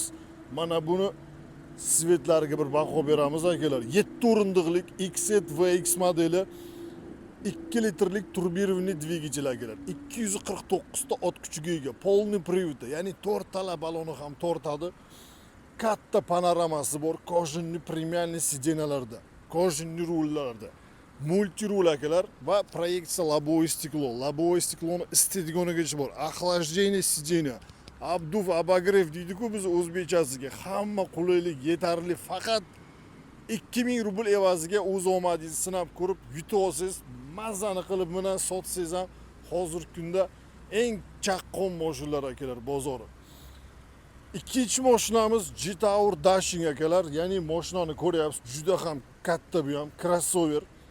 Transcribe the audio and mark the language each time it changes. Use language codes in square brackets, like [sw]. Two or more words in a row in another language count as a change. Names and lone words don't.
[uz] Mana buni svetlariga bir baho beramiz akalar. 7 o'rindiqlik XZ VX modeli 2 litrlik [ru] turbirованный двигатель [uz] akalar. 249 ta ot kuchiga ega, [ru] полный привод, [uz] ya'ni 4 tala baloni ham tortadi. Katta panoramasi bor, kojinli [ru] pремиальный сиденьяларда, [uz] kojinli rullarda. Multi rul akalar va proyeksiya [ru] лобовое стекло. Лобовое стеклoni [uz] istediganigacha bor. [ru] Охлаждение сиденья, обдув, обогрев [uz] deydi-ku biz o'zbekchasiga. Hamma qulaylik yetarli, faqat 2000 rubl evaziga o'z omadingizni sinab ko'rib yutib olsangiz, mazani qilib bilan sotsangiz ham hozirgi kunda eng chaqqon mashinalar akalar bozori. Ikkinchi mashinamiz Jetour Dashing akalar, ya'ni mashinani ko'ryapsiz, juda ham katta bu ham crossover.